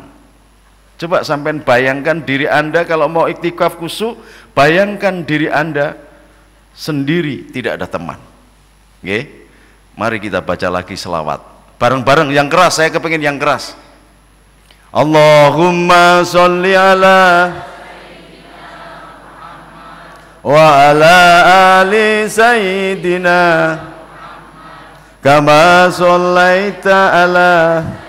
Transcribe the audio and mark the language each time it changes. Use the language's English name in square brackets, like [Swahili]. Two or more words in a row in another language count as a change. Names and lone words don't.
[Indonesian] Coba sampean bayangkan diri Anda kalau mau iktikaf khusyuk, bayangkan diri Anda sendiri, tidak ada teman. Oke? Mari kita baca lagi selawat bareng-bareng yang keras, saya kepingin yang keras. [Arabic] اللهم صل على وعلى آل سيدنا كما صليت على